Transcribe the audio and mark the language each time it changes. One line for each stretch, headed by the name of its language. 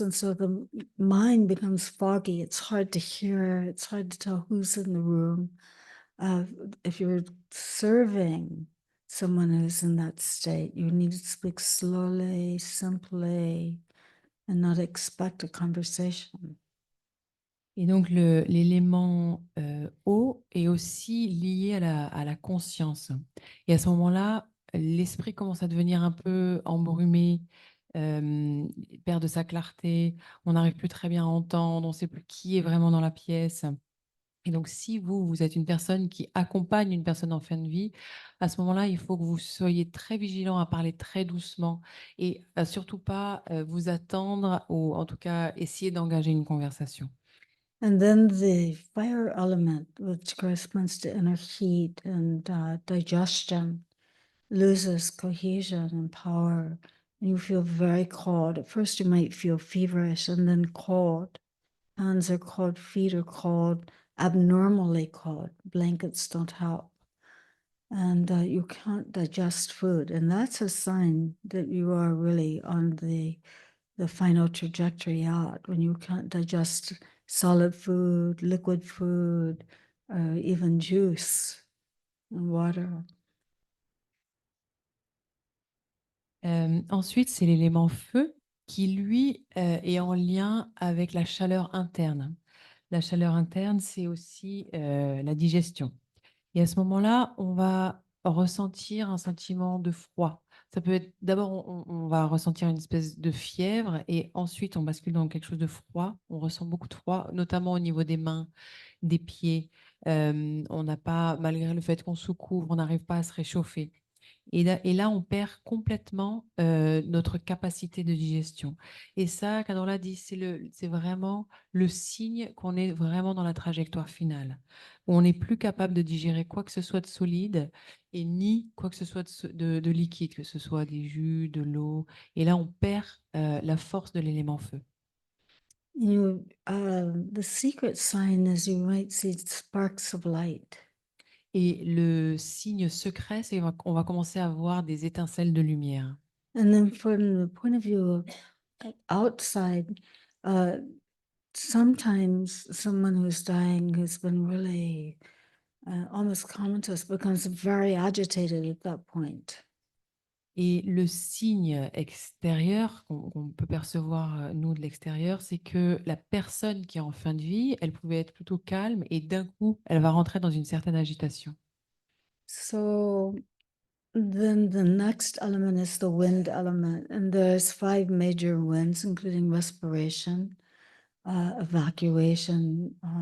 English: And so the mind becomes foggy. It's hard to hear, it's hard to tell who's in the room. If you're serving someone who's in that state, you need to speak slowly, simply, and not expect a conversation.
French: Et donc, l'élément eau est aussi lié à la conscience. Et à ce moment-là, l'esprit commence à devenir un peu embrumé, perd de sa clarté, on n'arrive plus très bien à entendre, on ne sait plus qui est vraiment dans la pièce. Et donc, si vous êtes une personne qui accompagne une personne en fin de vie, à ce moment-là, il faut que vous soyez très vigilant à parler très doucement et à surtout pas vous attendre ou en tout cas essayer d'engager une conversation.
English: And then the fire element, which corresponds to inner heat and digestion, loses cohesion and power. And you feel very cold. At first, you might feel feverish and then cold. Hands are cold, feet are cold, abnormally cold. Blankets don't help. And you can't digest food. And that's a sign that you are really on the final trajectory out when you can't digest solid food, liquid food, even juice and water.
French: Ensuite, c'est l'élément feu qui, lui, est en lien avec la chaleur interne. La chaleur interne, c'est aussi la digestion. Et à ce moment-là, on va ressentir un sentiment de froid. Ça peut être, d'abord, on va ressentir une espèce de fièvre et ensuite, on bascule dans quelque chose de froid. On ressent beaucoup de froid, notamment au niveau des mains, des pieds. On n'a pas, malgré le fait qu'on se couvre, on n'arrive pas à se réchauffer. Et là, on perd complètement notre capacité de digestion. Et ça, Cador l'a dit, c'est vraiment le signe qu'on est vraiment dans la trajectoire finale, où on n'est plus capable de digérer quoi que ce soit de solide et ni quoi que ce soit de liquide, que ce soit des jus, de l'eau. Et là, on perd la force de l'élément feu.
English: The secret sign is you might see sparks of light.
French: Et le signe secret, c'est qu'on va commencer à voir des étincelles de lumière.
English: And then from the point of view of outside, sometimes someone who's dying who's been really almost comatose becomes very agitated at that point.
French: Et le signe extérieur qu'on peut percevoir, nous, de l'extérieur, c'est que la personne qui est en fin de vie, elle pouvait être plutôt calme et d'un coup, elle va rentrer dans une certaine agitation.
English: So then the next element is the wind element, and there's 5 major winds, including respiration, evacuation.